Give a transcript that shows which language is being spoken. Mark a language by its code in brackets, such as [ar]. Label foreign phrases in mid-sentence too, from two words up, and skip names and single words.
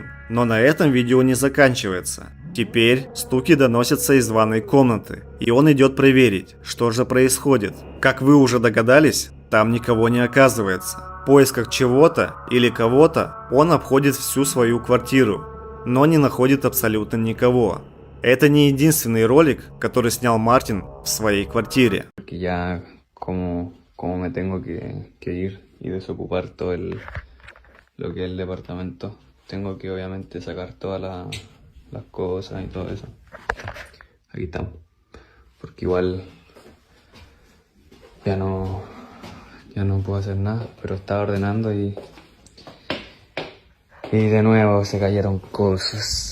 [ru] Но на этом видео не заканчивается. Теперь стуки доносятся из ванной комнаты, и он идет проверить, что же происходит. Как вы уже догадались, там никого не оказывается. В поисках чего-то или кого-то он обходит всю свою квартиру, но не находит абсолютно никого. Это не единственный ролик, который снял Мартин в своей квартире. [es] Ya como me tengo que ir y desocupar todo lo que es el departamento, tengo que obviamente sacar todas las cosas y todo eso. Aquí estamos, porque igual ya no puedo hacer nada, pero estaba ordenando y de nuevo se cayeron cosas.